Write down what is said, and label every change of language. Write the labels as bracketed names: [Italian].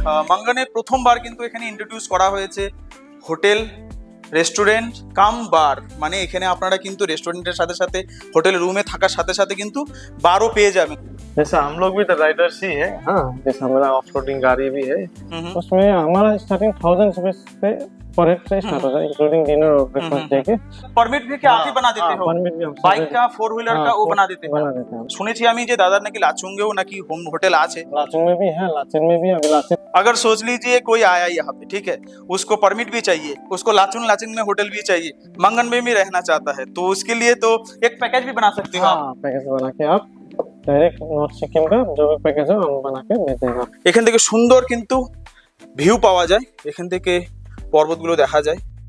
[Bangla] মাঙ্গানে প্রথমবার কিন্তু এখানে ইন্ট্রোডিউস করা হয়েছে হোটেল রেস্টুরেন্ট কাম বার, মানে এখানে আপনারা কিন্তু রেস্টুরেন্টের সাথে সাথে হোটেল रूम থাকার সাথে সাথে কিন্তু বারও পেয়ে যাবেं। [Hindi] जैसा हम लोग भी तो राइडर्स ही है। हाँ, जैसा हमारा ऑफ रोडिंग गाड़ी भी है, उसमें हमारा स्टार्टिंग 1000 रुपए से पर हेड से स्टार्ट होता है, इंक्लूडिंग डिनर और ब्रेकफास्ट देके। परमिट भी क्या आप ही बना देते हो? परमिट भी हम बाइक का 4 व्हीलर का वो बना देते हैं। [Bangla] শুনেছি আমি যে দাদার নাকি লাচুঙ্গেও নাকি হোম হোটেল আছে। [Hindi] लाचुंग में भी है, लाचुंग में भी अभी लाचुंग। अगर सोच लीजिए कोई आया यहाँ पे, ठीक है, उसको परमिट भी चाहिए, उसको लाचुंग लाचुंग में होटल भी चाहिए, मंगन में भी रहना चाहता है, तो उसके लिए तो एक पैकेज भी बना सकते हो आप। पैकेज बना के आप डायरेक्ट नॉर्थ सिक्किम का जो भी पैकेज है हम बना के दे देंगे। [Bangla] এখান থেকে সুন্দর কিন্তু ভিউ পাওয়া যায়, এখান থেকে পর্বতগুলো দেখা যায়।